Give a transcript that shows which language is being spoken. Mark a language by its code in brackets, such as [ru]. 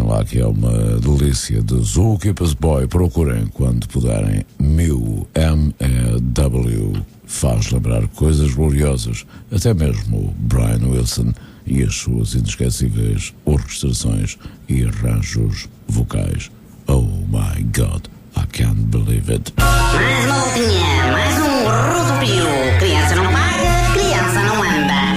[pt] Que é uma delícia de Zookeeper's Boy. Procurem quando puderem. M-E-W faz lembrar coisas gloriosas, até mesmo Brian Wilson e as suas inesquecíveis orquestrações e arranjos vocais. [en] Oh my God, I can't believe it. [pt] Mais uma voltinha, mais um rodopio. Criança não paga, criança não anda.